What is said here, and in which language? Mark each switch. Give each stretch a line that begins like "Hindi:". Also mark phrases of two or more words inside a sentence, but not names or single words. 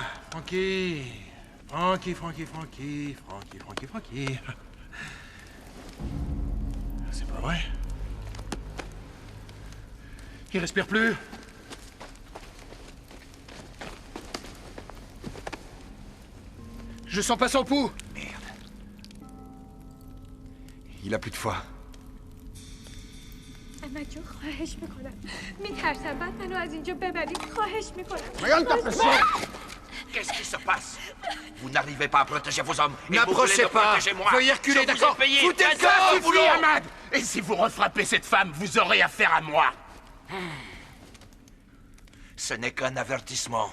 French: Frankie. Frankie. C'est pas vrai. Il respire plus. Je sens pas son pouls. Merde. Il a plus de foie.
Persian: احمد خواهش میکنم میترسم بعد منو از اینجا ببرید خواهش میکنم
French: Qu'est-ce qui se passe? Vous n'arrivez pas à protéger vos hommes et vous voulez N'approchez me pas. protéger moi. Veuillez reculer, Je vous ai d'accord? payé Foutez le 13 heures camp, de boulot. suffit, Ahmad. Et si vous refrappez cette femme, vous aurez affaire à moi. Ce n'est qu'un avertissement.